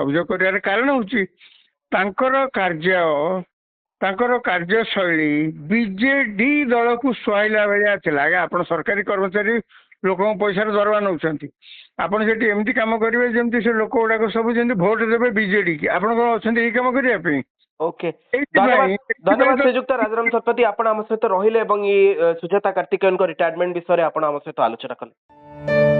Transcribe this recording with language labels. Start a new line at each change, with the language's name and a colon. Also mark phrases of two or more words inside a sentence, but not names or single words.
Odia: ଅଭିଯୋଗ କରିବାର କାରଣ ହଉଛି ତାଙ୍କର କାର୍ଯ୍ୟଶୈଳୀ ବିଜେଡି ଦଳକୁ ସୁହାଇଲା ଭଳିଆ ଥିଲା। ଆଜ୍ଞା ଆପଣ ସରକାରୀ କର୍ମଚାରୀ ଲୋକଙ୍କ ପଇସାରେ ଦରମା ନେଉଛନ୍ତି, ଆପଣ ସେଠି ଏମିତି କାମ କରିବେ ଯେମିତି ସେ ଲୋକ ଗୁଡାକ ସବୁ ଯେମିତି ଭୋଟ ଦେବେ ବିଜେଡି କି। ଆପଣ କ'ଣ ଅଛନ୍ତି ଏଇ କାମ କରିବା ପାଇଁ? ଓକେ ଧନ୍ୟବାଦ ଏଇଥିପାଇଁ ଧନ୍ୟବାଦ ଶ୍ରୀଯୁକ୍ତ ରାଜାରାମ ଶତପଥୀ ଆପଣ ଆମ ସହିତ ରହିଲେ ଏବଂ ଏ ସୁଜାତା କାର୍ତ୍ତିକେୟନ ରିଟାୟାରମେଣ୍ଟ ବିଷୟ ଆପଣ ଆମ ସହିତ ଆଲୋଚନା କଲେ।